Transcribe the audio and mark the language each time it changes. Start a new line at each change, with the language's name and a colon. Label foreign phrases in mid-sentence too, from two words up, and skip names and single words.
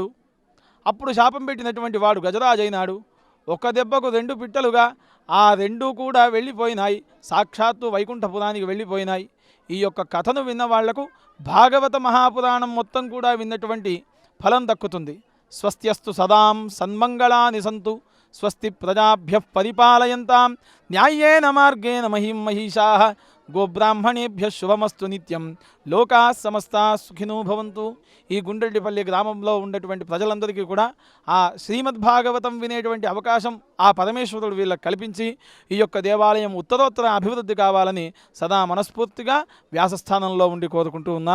Telugu: అప్పుడు శాపం పెట్టినటువంటి వాడు గజరాజు అయినాడు. ఒక్క దెబ్బకు 2 పిట్టలుగా ఆ 2 కూడా వెళ్ళిపోయినాయి, సాక్షాత్తు వైకుంఠపురానికి వెళ్ళిపోయినాయి. ఈ యొక్క కథను విన్న వాళ్లకు భాగవత మహాపురాణం మొత్తం కూడా విన్నటువంటి ఫలం దక్కుతుంది.
Sanskrit: స్వస్త్యస్తు సదాం సన్మంగళాని సంతు, స్వస్తి ప్రజాభ్యః పరిపాలయంతాం, న్యాయేన మార్గేణ మహిషాః, గోబ్రాహ్మణేభ్యః శుభమస్తు నిత్యం, లోకా సమస్తా సుఖినో భవంతు.
Telugu: ఈ గుండ్రెడ్డిపల్లి గ్రామంలో ఉన్నటువంటి ప్రజలందరికీ కూడా ఆ శ్రీమద్భాగవతం వినేటువంటి అవకాశం ఆ పరమేశ్వరుడు వీళ్ళకి కల్పించి ఈ యొక్క దేవాలయం ఉత్తరోత్తర అభివృద్ధి కావాలని సదా మనస్ఫూర్తిగా వ్యాసస్థానంలో ఉండి కోరుకుంటూ ఉన్నాను.